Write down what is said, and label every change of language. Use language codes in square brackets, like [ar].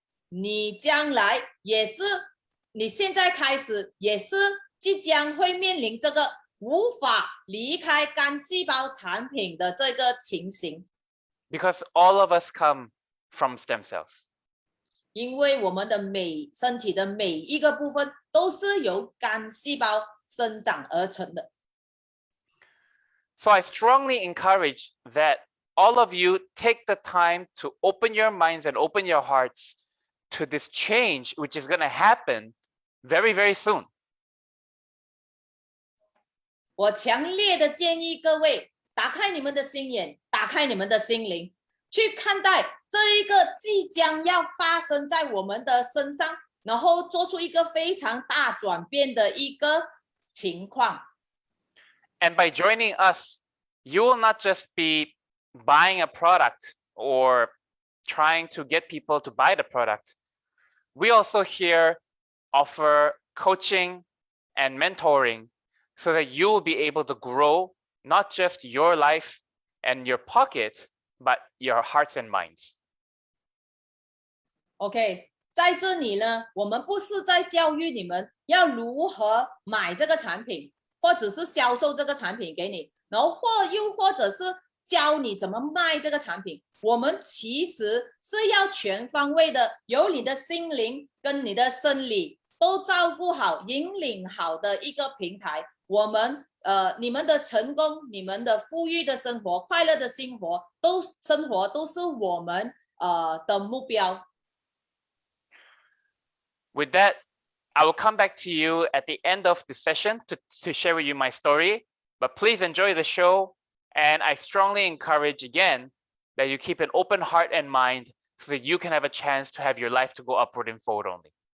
[zh] 你将来也是，你现在开始也是即将会面临这个无法离开干细胞产品的这个情形。 [en] Because all of us come from stem cells. [zh] 因为我们的身体的每一个部分都是由干细胞生长而成的。 [en] So I strongly encourage that all of you take the time to open your minds and open your hearts to this change, which is going to happen very, very soon. [zh] 我强烈的建议各位打开你们的心眼，打开你们的心灵，去看待这一个即将要发生在我们的身上，然后做出一个非常大转变的一个情况。 [en] And by joining us, you will not just be buying a product or trying to get people to buy the product. We also here offer coaching and mentoring so that you will be able to grow not just your life and your pocket, but your hearts and minds. [zh] OK， 在这里呢，我们不是在教育你们要如何买这个产品，或者是销售这个产品给你，然后又或者是教你怎么卖这个产品。我们其实是要全方位的，有你的心灵跟你的生理都照顾好、引领好的一个平台。我们你们的成功、你们的富裕的生活、快乐的生活都是我们的目标。 [en] With that, I will come back to you at the end of the session to share with you my story, but please enjoy the show. And I strongly encourage again that you keep an open heart and mind so that you can have a chance to have your life to go upward and forward only.